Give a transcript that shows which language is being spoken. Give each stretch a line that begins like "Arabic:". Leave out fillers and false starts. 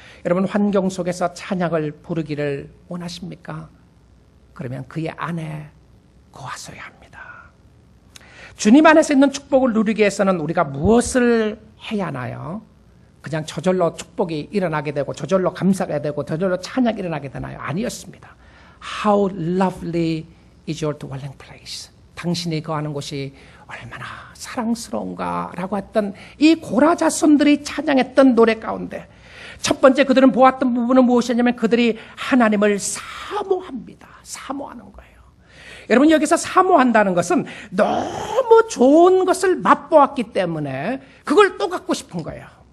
Korean: 여러분 환경 속에서 찬양을 부르기를 원하십니까? 그러면 그의 안에 거하셔야 합니다. 주님 안에서 있는 축복을 누리기 위해서는 우리가 무엇을 해야 하나요? 그냥 저절로 축복이 일어나게 되고 저절로 감사가 되고 저절로 찬양이 일어나게 되나요? 아니었습니다.
English: How lovely is your dwelling place.
Korean: 당신이 거하는 곳이 얼마나 사랑스러운가라고 했던 이 고라 자손들이 찬양했던 노래 가운데 첫 번째 그들은 보았던 부분은 무엇이냐면 그들이 하나님을 사모합니다. 사모하는 거예요. 여러분 여기서 사모한다는 것은 너무 좋은 것을 맛보았기 때문에 그걸 또 갖고 싶은 거예요.